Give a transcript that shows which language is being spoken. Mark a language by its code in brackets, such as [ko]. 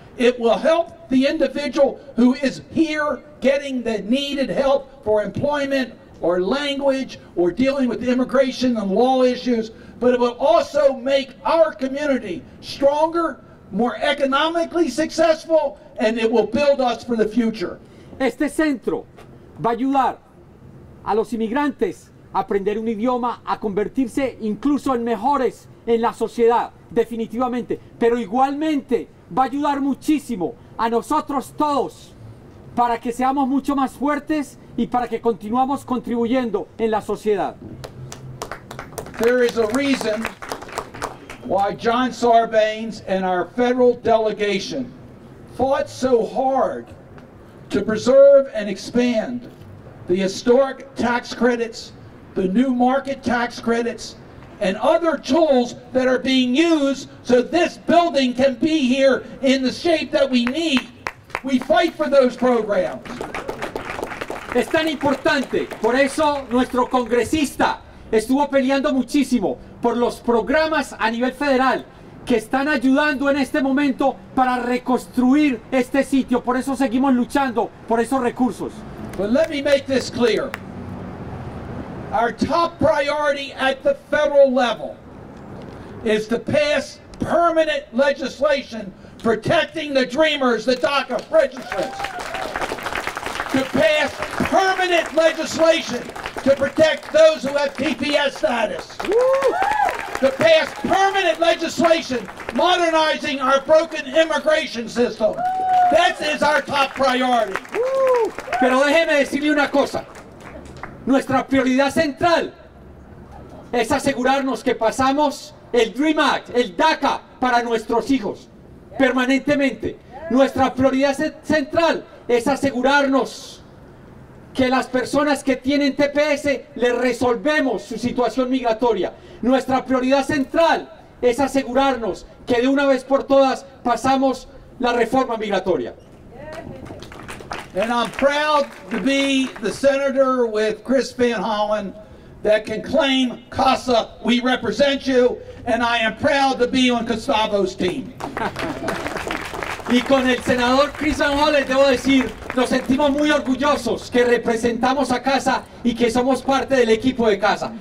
[en] It will help the individual who is here getting the needed help for employment or language or dealing with immigration and law issues, but it will also make our community stronger, more economically successful, and it will build us for the future. [es] Este centro va a ayudar a los inmigrantes a aprender un idioma, a convertirse incluso en mejores en la sociedad, definitivamente, pero igualmente va a ayudar muchísimo a nosotros todos para que seamos mucho más fuertes y para que continuamos contribuyendo en la sociedad. [en] There is a reason why John Sarbanes and our federal delegation fought so hard to preserve and expand the historic tax credits, the new market tax credits, and other tools that are being used so this building can be here in the shape that we need. We fight for those programs. [es] Es tan importante, por eso nuestro congresista estuvo peleando muchísimo por los programas a nivel federal que están ayudando en este momento para reconstruir este sitio. Por eso seguimos luchando por esos recursos. [en] But let me make this clear. Our top priority at the federal level is to pass permanent legislation protecting the dreamers, the DACA registrants. To pass permanent legislation to protect those who have TPS status. To pass permanent legislation modernizing our broken immigration system. That is our top priority. [es] Pero déjeme decirle una cosa. Nuestra prioridad central es asegurarnos que pasamos el Dream Act, el DACA, para nuestros hijos, permanentemente. Nuestra prioridad central es asegurarnos que las personas que tienen TPS les resolvemos su situación migratoria. Nuestra prioridad central es asegurarnos que de una vez por todas pasamos la reforma migratoria. [en] And I'm proud to be the senator with Chris Van Hollen that can claim CASA, we represent you, and I am proud to be on Gustavo's team. [es] Y con el senador Chris Van Hollen debo decir, nos sentimos muy orgullosos que representamos a CASA y que somos parte del equipo de CASA.